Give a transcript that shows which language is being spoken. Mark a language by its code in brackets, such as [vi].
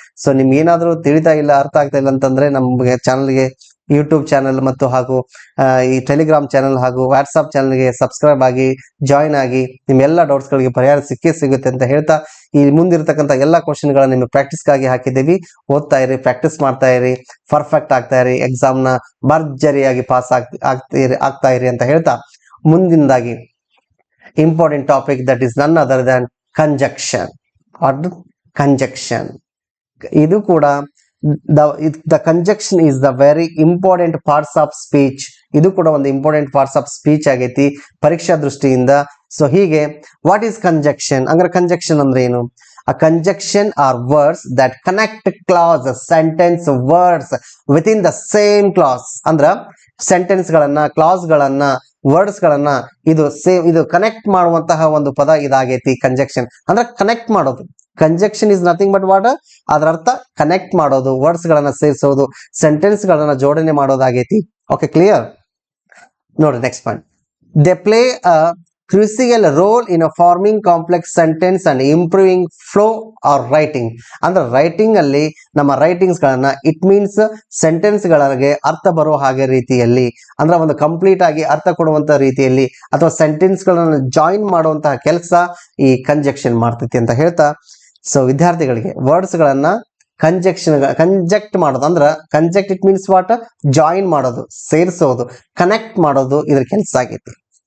[kn] So ನಿಮ್ಗೆ ಏನಾದ್ರೂ ತಿಳಿತಾ ಇಲ್ಲ, ಅರ್ಥ ಆಗ್ತಾ ಇಲ್ಲ ಅಂತಂದ್ರೆ ನಮ್ಗೆ ಚಾನಲ್ಗೆ ಯೂಟ್ಯೂಬ್ ಚಾನಲ್ ಮತ್ತು ಹಾಗೂ ಈ ಟೆಲಿಗ್ರಾಮ್ ಚಾನಲ್ ಹಾಗೂ ವಾಟ್ಸ್ಆಪ್ ಚಾನಲ್ಗೆ ಸಬ್ಸ್ಕ್ರೈಬ್ ಆಗಿ ಜಾಯಿನ್ ಆಗಿ ನಿಮ್ಮೆಲ್ಲ ಡೌಟ್ಸ್ ಗಳಿಗೆ ಪರಿಹಾರ ಸಿಕ್ಕೇ ಸಿಗುತ್ತೆ ಅಂತ ಹೇಳ್ತಾ ಈ ಮುಂದಿರ್ತಕ್ಕಂಥ ಎಲ್ಲ ಕ್ವಶನ್ ಗಳನ್ನ ನಿಮಗೆ ಪ್ರಾಕ್ಟೀಸ್ಗಾಗಿ ಹಾಕಿದ್ದೀವಿ. ಓದ್ತಾ ಇರಿ, ಪ್ರಾಕ್ಟೀಸ್ ಮಾಡ್ತಾ ಇರಿ, ಪರ್ಫೆಕ್ಟ್ ಆಗ್ತಾ ಇರಿ, ಎಕ್ಸಾಮ್ ನ ಭರ್ಜರಿಯಾಗಿ ಪಾಸ್ ಆಗ್ತಾ ಇರಿ ಅಂತ ಹೇಳ್ತಾ ಮುಂದಿನದಾಗಿ ಇಂಪಾರ್ಟೆಂಟ್ ಟಾಪಿಕ್ [en] That is none other than conjunction. [kn] ಕಂಜಕ್ಷನ್ ಇದು ಕೂಡ [en] the conjunction is the very important parts of speech. [kn] ಇದು ಕೂಡ ಒಂದು ಇಂಪಾರ್ಟೆಂಟ್ ಪಾರ್ಟ್ಸ್ ಆಫ್ ಸ್ಪೀಚ್ ಆಗೈತಿ ಪರೀಕ್ಷಾ ದೃಷ್ಟಿಯಿಂದ. ಸೊ ಹೀಗೆ [en] what is conjunction [kn] ಅಂದ್ರೆ, ಕಂಜಕ್ಷನ್ ಅಂದ್ರೆ ಏನು? [en] A conjunction are words that connect clauses, sentence, words within the same clause. [kn] ಅಂದ್ರ ಸೆಂಟೆನ್ಸ್ ಗಳನ್ನ, ಕ್ಲಾಸ್ ಗಳನ್ನ, ವರ್ಡ್ಸ್ ಗಳನ್ನ ಇದು ಕನೆಕ್ಟ್ ಮಾಡುವಂತಹ ಒಂದು ಪದ ಇದಾಗೈತಿ ಕಂಜಕ್ಷನ್. ಅಂದ್ರೆ ಕನೆಕ್ಟ್ ಮಾಡೋದು. [en] conjunction is nothing but what, [kn] ಅದರ ಅರ್ಥ ಕನೆಕ್ಟ್ ಮಾಡೋದು, ವರ್ಡ್ಸ್ ಗಳನ್ನ ಸೇರಿಸೋದು, ಸೆಂಟೆನ್ಸ್ ಗಳನ್ನ ಜೋಡಣೆ ಮಾಡೋದಾಗೈತಿ. Okay, clear? ನೋಡ್ರಿ next point. [en] They play a crucial role in a forming complex sentence and improving flow or writing. [kn] ಅಂದ್ರೆ ರೈಟಿಂಗ್ ಅಲ್ಲಿ ನಮ್ಮ ರೈಟಿಂಗ್ಸ್ ಗಳನ್ನ, ಇಟ್ ಮೀನ್ಸ್ ಸೆಂಟೆನ್ಸ್ ಗಳಿಗೆ ಅರ್ಥ ಬರೋ ಹಾಗೆ ರೀತಿಯಲ್ಲಿ, ಅಂದ್ರೆ ಒಂದು ಕಂಪ್ಲೀಟ್ ಆಗಿ ಅರ್ಥ ಕೊಡುವಂತ ರೀತಿಯಲ್ಲಿ ಅಥವಾ ಸೆಂಟೆನ್ಸ್ ಗಳನ್ನ ಜಾಯಿನ್ ಮಾಡುವಂತಹ ಕೆಲಸ ಈ ಕಂಜಕ್ಷನ್ ಮಾಡ್ತೈತಿ ಅಂತ ಹೇಳ್ತಾ, ಸೊ ವಿದ್ಯಾರ್ಥಿಗಳಿಗೆ ವರ್ಡ್ಸ್ ಗಳನ್ನ ಕಂಜೆಕ್ಟ್ ಮಾಡೋದು ಅಂದ್ರೆ, ಕಂಜೆಕ್ಟ್ ಇಟ್ ಮೀನ್ಸ್ ವಾಟ್, ಜಾಯಿನ್ ಮಾಡೋದು, ಸೇರಿಸೋದು, ಕನೆಕ್ಟ್ ಮಾಡೋದು ಇದ್ರ ಕೆಲಸ ಆಗೈತಿ.